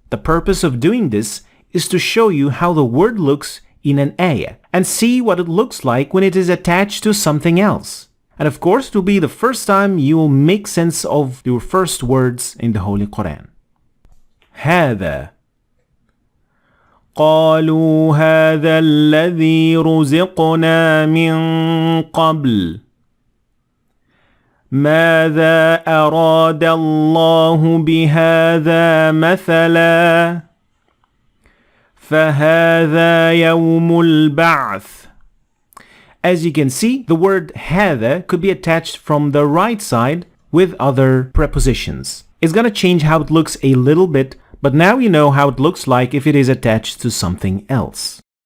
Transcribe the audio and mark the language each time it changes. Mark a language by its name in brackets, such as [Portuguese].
[English] The purpose of doing this is to show you how the word looks in an ayah and see what it looks like when it is attached to something else. And of course, it will be the first time you will make sense of your first words in the Holy Quran. [Arabic] هذا. قالوا هذا الذي رزقنا من قبل. ماذا أراد الله بهذا مثلا؟ فهذا يوم البعث. [English] As you can see, the word هذا could be attached from the right side with other prepositions. It's gonna change how it looks a little bit, but now you know how it looks like if it is attached to something else.